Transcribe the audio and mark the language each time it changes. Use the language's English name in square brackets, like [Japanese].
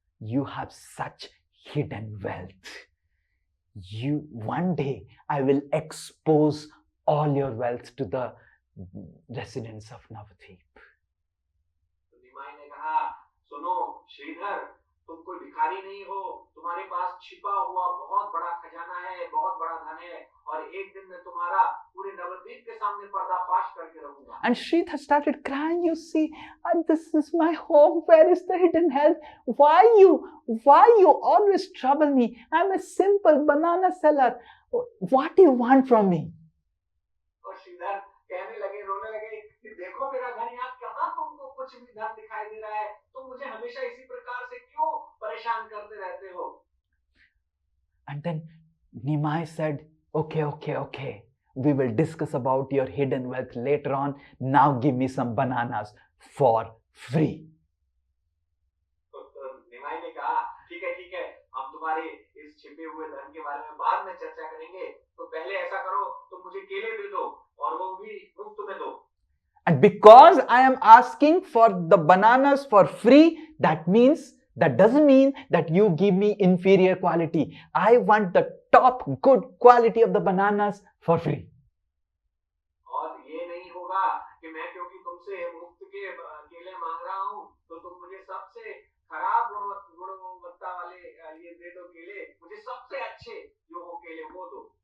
[English] You have such hidden wealth. One day I will expose all your wealth to the residents of Navadvip." [Hindi] तो निमाई ने कहा, सुनो श्रीधर, तुम कोई भिखारी नहीं हो, तुम्हारे पास छिपा हुआ बहुत बड़ा खजाना है, बहुत बड़ा धन है और एक दिन मैं तुम्हारा पूरे नवद्वीप के सामने पर्दाफाश करके रहूंगा। [English] And Sridhar started crying. "You see, this is my home. Where is the hidden wealth? Why you always trouble me? I'm a simple banana seller. What do you want from me?" [Hindi] और श्रीधर कहने लगे, रोने लगे कि देखो मेरा घर यहाँ, कहाँ तुमको कुछ भी धन दिखाई दे रहा है, तुम मुझे हमेशा इसी प्रकार से क्यों परेशान करते रहते हो। [English] And then Nimai said, okay. We will discuss about your hidden wealth later on. Now give me some bananas for free. [Hindi] तो निमाई ने कहा ठीक है हम तुम्हारे इस छिपे हुए धन के बारे में बाद में चर्चा करेंगे, तो पहले ऐसा करो तुम मुझे केले दे दो और वो भी मुफ्त में दो। [English] And because I am asking for the bananas for free, that doesn't mean that you give me inferior quality. I want the top good quality of the bananas for free. [Hindi] और ये नहीं होगा कि मैं क्योंकि तुमसे मुफ्त के केले मांग रहा हूँ तो तुम मुझे सबसे खराब गुणवत्ता वाले ये दे दो केले, मुझे सबसे अच्छे जो हो केले वो दो।